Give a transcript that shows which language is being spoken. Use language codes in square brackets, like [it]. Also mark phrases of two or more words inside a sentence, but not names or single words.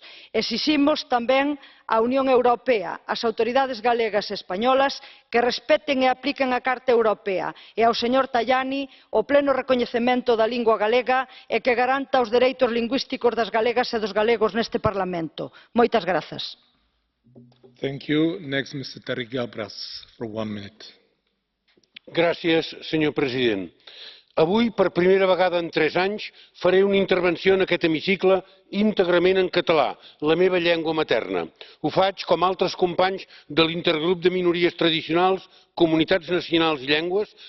[gl] Exiximos tamén á Unión Europea, ás autoridades galegas e españolas que respeten e apliquen a Carta Europea e ao señor Tajani o pleno recoñecemento da lingua galega e que garanta os dereitos lingüísticos das galegas e dos galegos neste Parlamento. Moitas grazas. [en] Thank you. Next, Mr. Tariq Galbras, for 1 minute. [ca] Gràcies, senyor president. Avui, per primera vegada en 3 anys, faré una intervenció en aquest hemicicle íntegrament en català, la meva llengua materna. Ho faig com altres companys de l'Intergrup de Minories Tradicionals, Comunitats Nacionals i Llengües,